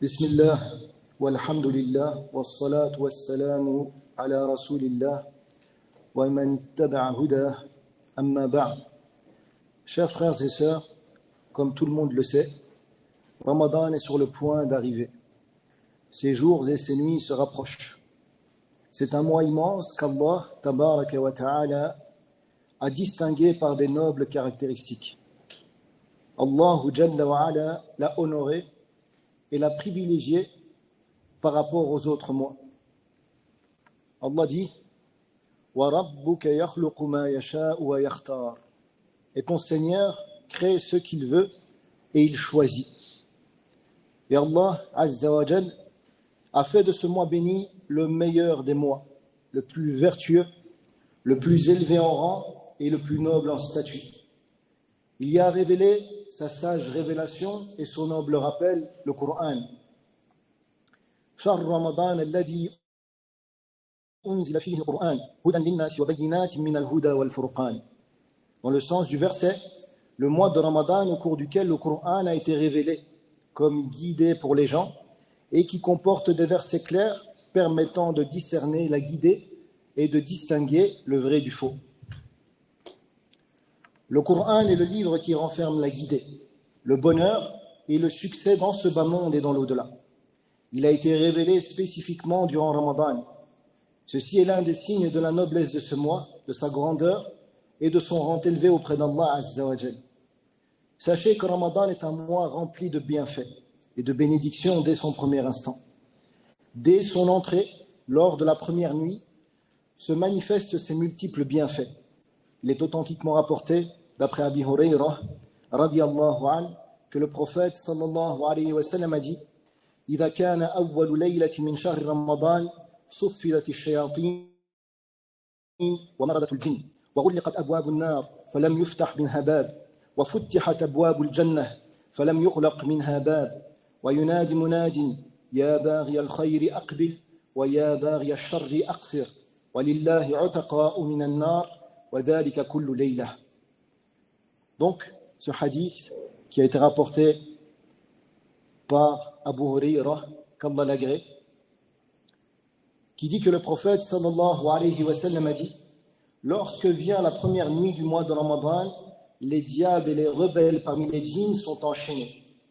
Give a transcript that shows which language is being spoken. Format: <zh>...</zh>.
<ar>بسم الله والحمد لله والصلاة والسلام على رسول الله ومن تبع هداه أما بعد.</ar> <fr>Chers frères et sœurs, comme tout le monde le sait, Ramadan est sur le point d'arriver. Ces jours et ces nuits se rapprochent. C'est un mois immense qu'Allah tabaraka wa ta'ala a distingué par des nobles caractéristiques. Allah Jalla wa ala l'a honoré et l'a privilégié par rapport aux autres mois. Allah dit</fr> <ar>وَرَبُّكَ يَخْلُقُ مَا يَشَاءُ وَيَخْتَارُ.</ar> <fr>Et ton Seigneur crée ce qu'il veut et il choisit. Et Allah Azza wa Jal a fait de ce mois béni le meilleur des mois, le plus vertueux, le plus élevé en rang et le plus noble en statut. Il y a révélé sa sage révélation et son noble rappel, le Coran.</fr> <ar>شهر رمضان الذي أنزل فيه القرآن هدى للناس وبينات من الهدى والفرقان.</ar> <fr>Dans le sens du verset, le mois de Ramadan au cours duquel le Coran a été révélé comme guidé pour les gens et qui comporte des versets clairs permettant de discerner la guidée et de distinguer le vrai du faux. Le Coran est le livre qui renferme la guidée, le bonheur et le succès dans ce bas monde et dans l'au-delà. Il a été révélé spécifiquement durant Ramadan. Ceci est l'un des signes de la noblesse de ce mois, de sa grandeur et de son rang élevé auprès d'Allah Azza wa Jal. Sachez que Ramadan est un mois rempli de bienfaits et de bénédictions dès son premier instant. Dès son entrée, lors de la première nuit, se manifestent ses multiples bienfaits. Il est authentiquement rapporté, d'après Abi Hurayrah, radiyallahu anhu, que le prophète sallallahu alayhi wa sallam a dit</fr> <ar>إذا كان أول ليلة من شهر رمضان صفدت الشياطين ومرضت الجن وغلقت أبواب النار فلم يفتح منها باب وفتحت أبواب الجنة فلم يغلق منها باب وينادي مناد يا باغي الخير أقبل ويا باغي الشر أقصر ولله عتقاء من النار وذلك كل ليلة.</ar> <fr>Donc, ce hadith qui a été rapporté par Abu Hurayrah, qu'Allah l'agrée, qui dit que le prophète sallallahu alayhi wa sallam a dit lorsque vient la première nuit du mois de Ramadan, les diables et les rebelles parmi les djinns sont enchaînés.</fr>